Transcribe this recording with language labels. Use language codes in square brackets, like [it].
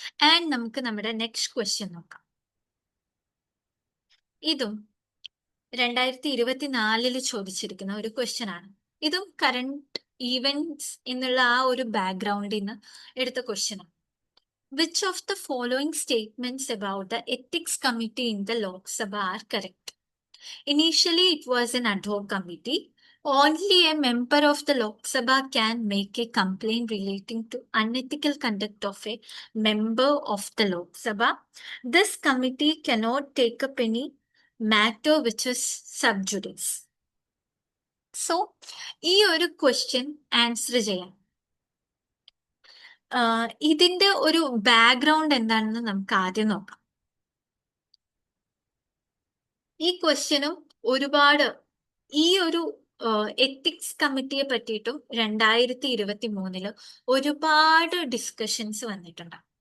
[ml] And നമുക്ക് നമ്മുടെ next question നോക്കാം. ഇതും 2024 ചോദിച്ചിരിക്കുന്ന ഒരു ക്വസ്റ്റ്യൻ ആണ്. ഇതും കറണ്ട് ഈവന്റ്സ് എന്നുള്ള ആ ഒരു ബാക്ക്ഗ്രൗണ്ടിൽ നിന്ന് എടുത്ത ക്വസ്റ്റ്യൻ ആണ്. [en] Which of the following statements about the ethics committee in the Lok Sabha are correct? Initially, it was an ad hoc committee. Only a member of the Lok Sabha can make a complaint relating to unethical conduct of a member of the Lok Sabha. This committee cannot take up any matter which is sub judice. [ml] So, ഈ ഒരു question answer ചെയ്യാൻ ഇതിന്റെ ഒരു background എന്താണെന്ന് നമുക്ക് ആദ്യം നോക്കാം. ഈ ക്വസ്റ്റ്യനും ഒരുപാട് ഈ ഒരു എത്തിക്സ് കമ്മിറ്റിയെ പറ്റിയിട്ടും 2023 ഒരുപാട് ഡിസ്കഷൻസ് വന്നിട്ടുണ്ട്.